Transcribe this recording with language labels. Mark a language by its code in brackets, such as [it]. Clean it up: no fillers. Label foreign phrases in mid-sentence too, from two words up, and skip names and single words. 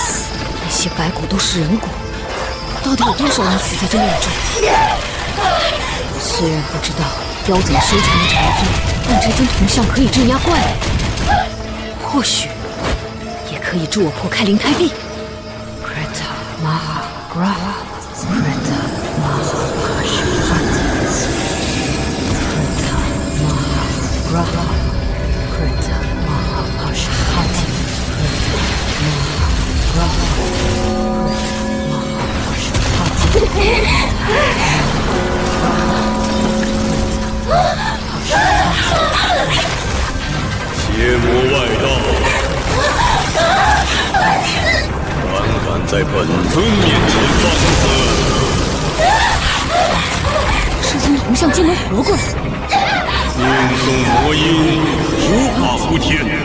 [zh] 那些白骨都是人骨，到底有多少人死在这炼中？虽然不知道妖怎么修成的禅宗，但这尊铜像可以镇压怪物，或许也可以助我破开灵胎壁。 [sa] Krita Maha Graha Krita Maha Pashupati Krita Maha Graha Krita Maha Pashupati Krita Maha Graha Krita Maha Pashupati [zh] 邪魔外道，胆敢在本尊面前放肆！这尊铜像竟能活过来！念诵魔音，无法无天。